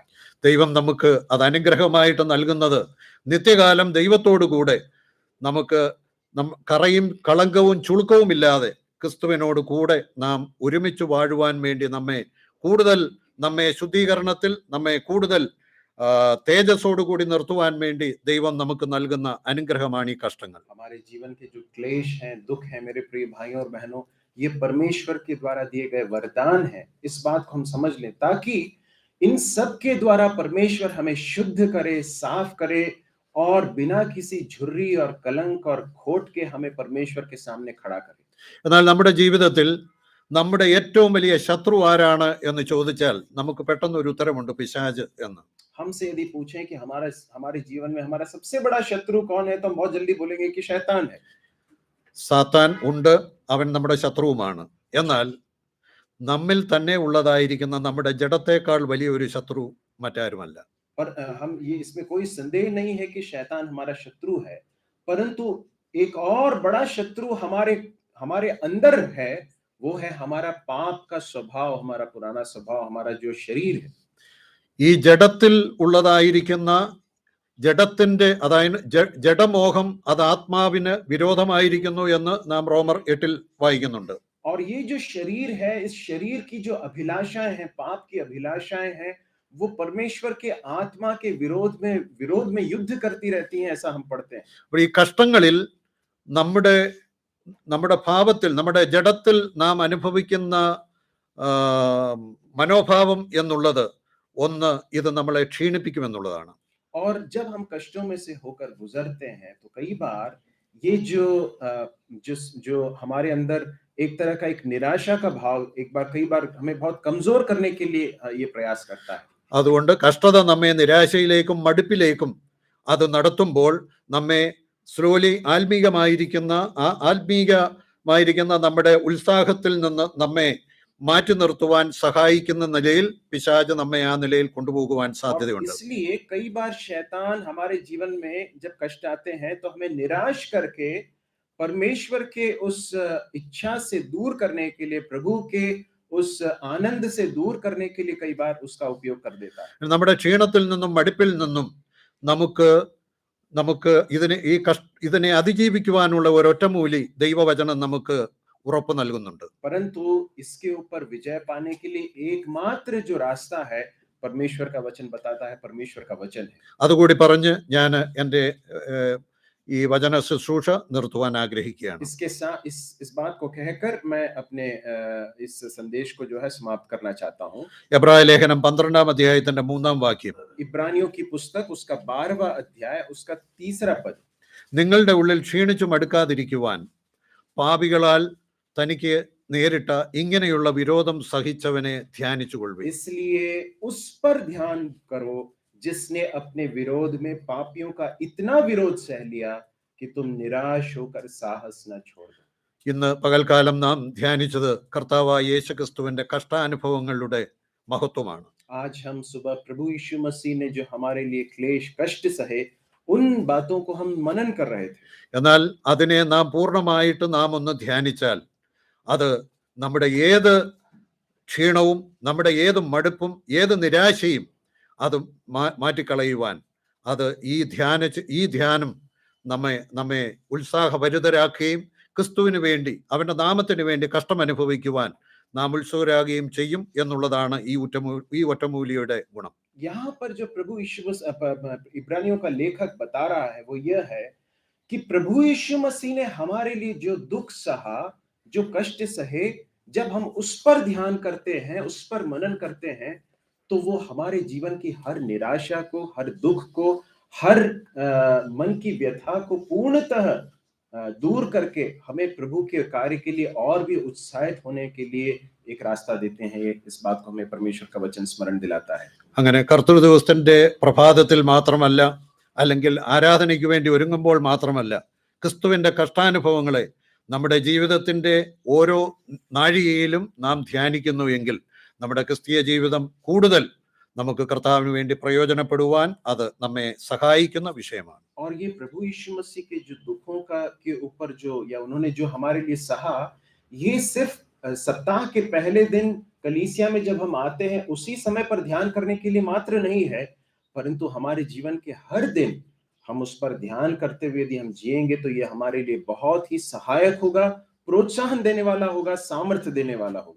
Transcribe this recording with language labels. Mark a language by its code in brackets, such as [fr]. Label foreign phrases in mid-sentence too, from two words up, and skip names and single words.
[ml] ദൈവം നമുക്ക് അത് അനുഗ്രഹമായിട്ട് നൽകുന്നത് നിത്യകാലം ദൈവത്തോടു കൂടെ നമുക്ക് കറയും കളങ്കവും ചുളുക്കവും ഇല്ലാതെ ക്രിസ്തുവിനോട് കൂടെ നാം ഒരുമിച്ച് വാഴുവാൻ വേണ്ടി നമ്മെ ശുദ്ധീകരണത്തിൽ നമ്മെ കൂടുതൽ തേജസ്സോടു കൂടി നിർത്തുവാൻ വേണ്ടി ദൈവം നമുക്ക് നൽകുന്ന അനുഗ്രഹമാണ് ഈ കഷ്ടങ്ങൾ. [hi] हमारे जीवन के जो क्लेश हैं, दुख हैं, मेरे प्रिय भाइयों और बहनों, ये परमेश्वर के द्वारा दिए गए वरदान हैं. इस बात को हम समझ लें ताकि इन सब के द्वारा परमेश्वर हमें शुद्ध करे, साफ करे और बिना किसी झुर्री और कलंक और खोट के हमें परमेश्वर के सामने खड़ा करे. [ml] എന്നാൽ നമ്മുടെ ജീവിതത്തിൽ നമ്മുടെ ഏറ്റവും വലിയ ശത്രു ആരാണ് എന്ന് ചോദിച്ചാൽ നമുക്ക് പെട്ടെന്ന് ഒരു ഉത്തരമുണ്ട്, പിശാച് എന്ന്. [hi] हमसे यदि पूछें कि हमारे जीवन में हमारा सबसे बड़ा शत्रु कौन है, तो हम बहुत जल्दी बोलेंगे कि शैतान है. [ml] സാത്താൻ ഉണ്ട്, അവൻ നമ്മുടെ ശത്രുവുമാണ്. എന്നാൽ നമ്മിൽ തന്നെ ഉള്ളതായിരിക്കുന്ന നമ്മുടെ ജഡത്തേക്കാൾ വലിയൊരു ശത്രു മറ്റാരുമല്ല. [hi] पर हम ये इसमें कोई संदेह नहीं है कि शैतान हमारा शत्रु है, परंतु एक और बड़ा शत्रु हमारे अंदर है, वो है हमारा पाप का स्वभाव, हमारा पुराना स्वभाव, हमारा जो शरीर है. [ml] ഈ ജഡത്തിൽ ഉള്ളതായിരിക്കുന്ന ജഡത്തിന്റെ, അതായത് ജഡമോഹം അത് ആത്മാവിന് വിരോധമായിരിക്കുന്നു എന്ന് നാം റോമർ 8 വായിക്കുന്നുണ്ട്. [hi] और ये जो शरीर है, इस शरीर की जो अभिलाषाएं हैं, पाप की अभिलाषाएं हैं, वो परमेश्वर के आत्मा के विरोध में युद्ध करती रहती हैं, ऐसा हम पढ़ते हैं. [ml] അപ്പോൾ ഈ കഷ്ടങ്ങളിൽ നമ്മുടെ ഭാവത്തിൽ, നമ്മുടെ ജഡത്തിൽ നാം അനുഭവിക്കുന്ന മനോഭാവം എന്നുള്ളത് ഒന്ന്, ഇത് നമ്മളെ ക്ഷീണിപ്പിക്കുമെന്നുള്ളതാണ്. [hi] और जब हम कष्टों में से होकर गुजरते हैं तो कई बार ये जो हमारे अंदर एक तरह का एक निराशा का भाव कई बार हमें बहुत कमजोर करने के लिए ये प्रयास करता है. [ml] അതുകൊണ്ട് കഷ്ടത നമ്മെ നിരാശയിലേക്കും മടുപ്പിലേക്കും അത് നടത്തുമ്പോൾ നമ്മെ സ്ലോലി ആത്മീകമായിരിക്കുന്ന നമ്മുടെ ഉത്സാഹത്തിൽ നിന്ന് നമ്മെ മാറ്റി നിർത്തുവാൻ സഹായിക്കുന്ന നിലയിൽ പിശാച് നമ്മെ ആ നിലയിൽ കൊണ്ടുപോകുവാൻ സാധ്യതയുണ്ട്. [hi] इसलिए कई बार शैतान हमारे जीवन में जब कष्ट आते हैं तो हमें निराश करके परमेश्वर के उस इच्छा से दूर करने के लिए, प्रभु के उस आनंद से दूर करने के लिए कई बार उसका उपयोग कर देता है. [ml] നമ്മുടെ ക്ഷീണത്തിൽ നിന്നും മടുപ്പിൽ നിന്നും നമുക്ക് ഇതിനെ അതിജീവിക്കുവാനുള്ള ഒരൊറ്റമൂലി ദൈവവചനം നമുക്ക് ഉറപ്പ് നൽകുന്നുണ്ട്. [hi] परंतु इसके ऊपर विजय पाने के लिए एकमात्र जो रास्ता है, परमेश्वर का वचन बताता है, परमेश्वर का वचन है. [ml] അതുകൂടി പറഞ്ഞ് ഞാൻ എൻ്റെ ഈ വചന ശുശ്രൂഷ നിർത്തുവാൻ ആഗ്രഹിക്കുകയാണ്. [hi] इसके साथ इस बात को कहकर मैं अपने इस संदेश को जो है समाप्त करना चाहता हूँ. [ml] എബ്രായ ലേഖനം 12-ാം അധ്യായത്തിന്റെ 3-ാം വാക്യം. [hi] इब्रानियों की पुस्तक उसका 12वां अध्याय उसका 3रा पद. [ml] നിങ്ങളുടെ ഉള്ളിൽ ക്ഷീണിച്ചു മടുക്കാതിരിക്കുവാൻ പാപികളാൽ തനിക്ക് നേരിട്ട ഇങ്ങനെയുള്ള വിരോധം സഹിച്ചവനെ ധ്യാനിച്ചുകൊള്ളുവിൻ. [hi] इसलिए उस पर ध्यान करो जिसने अपने विरोध में पापियों का इतना विरोध सह लिया कि तुम निराश होकर साहस न छोड़ दो. [ml] ഇന്ന് പകൽക്കാലം നാം ധ്യാനിച്ചത് കർത്താവായ യേശുക്രിസ്തുവിന്റെ കഷ്ടാനുഭവങ്ങളുടെ മഹത്വമാണ്. [hi] आज हम सुबह प्रभु यीशु मसीह ने जो हमारे लिए क्लेश कष्ट सहे, उन बातों को हम मनन कर रहे थे. [ml] എന്നാൽ അതിനെ നാം പൂർണ്ണമായിട്ട് നാം ഒന്ന് ധ്യാനിച്ചാൽ അത് നമ്മുടെ ഏത് ക്ഷീണവും, നമ്മുടെ ഏത് മടുപ്പും, ഏത് നിരാശയും അത് മാറ്റിക്കളയുവാൻ അത് ഈ ധ്യാനം നമ്മെ ഉത്സാഹഭരിതരാക്കുകയും ക്രിസ്തുവിന് വേണ്ടി, അവന്റെ നാമത്തിന് വേണ്ടി കഷ്ടം അനുഭവിക്കുവാൻ നാം ഉത്സുകരാകുകയും ചെയ്യും എന്നുള്ളതാണ് ഈ ഒറ്റമൂലിയുടെ ഗുണം. [hi] यहाँ पर जो प्रभु यीशु इब्रानियों का लेखक बता रहा है वो यह है कि प्रभु यीशु मसीह ने हमारे लिए जो दुख सहा, जो कष्ट सहे, जब हम उस पर ध्यान करते हैं, उस पर मनन करते हैं, तो वो हमारे जीवन की हर निराशा को, हर दुख को, हर मन की व्यथा को पूर्णतः दूर करके हमें प्रभु के कार्य के लिए और भी उत्साहित होने के लिए एक रास्ता देते हैं. इस बात को हमें परमेश्वर का वचन स्मरण दिलाता है. [ml] അങ്ങനെ കർത്തൃ ദിവസത്തിന്റെ പ്രഭാതത്തിൽ മാത്രമല്ല, അല്ലെങ്കിൽ ആരാധനയ്ക്ക് വേണ്ടി ഒരുങ്ങുമ്പോൾ മാത്രമല്ല, ക്രിസ്തുവിന്റെ കഷ്ടാനുഭവങ്ങളെ നമ്മുടെ ജീവിതത്തിന്റെ ഓരോ നാഴികയിലും നാം ധ്യാനിക്കുന്നു എങ്കിൽ നമ്മുടെ ക്രിസ്തീയ ജീവിതം കൂടുതൽ നമുക്ക് കർത്താവിന് വേണ്ടി പ്രയോജനപ്പെടുവാൻ അത് നമ്മെ സഹായിക്കുന്ന വിഷയമാണ്. [hi] और ये प्रभु यीशु मसीह के जो दुखों के ऊपर या उन्होंने जो हमारे लिए सहा, ये सिर्फ सप्ताह के पहले दिन कलीसिया में जब हम आते हैं उसी समय पर ध्यान करने के लिए मात्र नहीं है, परंतु हमारे जीवन के हर दिन हम उस पर ध्यान करते हुए यदि हम जिएंगे तो ये हमारे लिए बहुत ही सहायक होगा, प्रोत्साहन देने वाला होगा, सामर्थ्य देने वाला होगा।